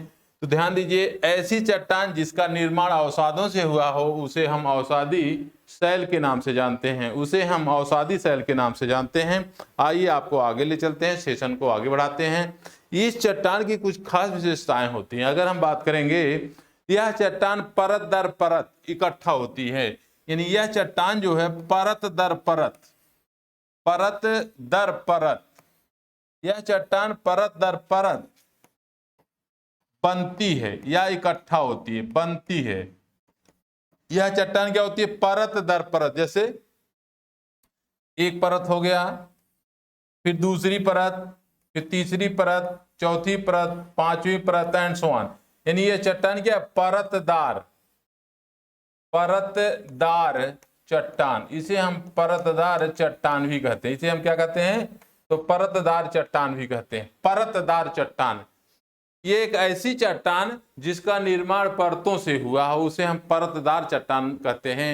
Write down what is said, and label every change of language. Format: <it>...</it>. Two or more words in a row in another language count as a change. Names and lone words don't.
<hi>तो ध्यान दीजिए, ऐसी चट्टान जिसका निर्माण अवसादों से हुआ हो उसे हम अवसादी शैल के नाम से जानते हैं, आइए आपको आगे ले चलते हैं, सेशन को आगे बढ़ाते हैं। इस चट्टान की कुछ खास विशेषताएं होती हैं। अगर हम बात करेंगे, यह चट्टान परत दर परत इकट्ठा होती है, यानी यह चट्टान जो है परत दर परत, यह चट्टान परत दर परत बनती है या इकट्ठा होती है, बनती है। यह चट्टान क्या होती है? परत दर परत। जैसे एक परत हो गया, फिर दूसरी परत, फिर तीसरी परत, चौथी परत, पांचवी परत</hi> <en>and so on.</en> <hi>यानी यह चट्टान क्या? परतदार चट्टान। इसे हम परतदार चट्टान भी कहते हैं। इसे हम क्या कहते हैं? तो परतदार चट्टान भी कहते हैं। परतदार चट्टान ये एक ऐसी चट्टान जिसका निर्माण परतों से हुआ हो, उसे हम परतदार चट्टान कहते हैं।</hi>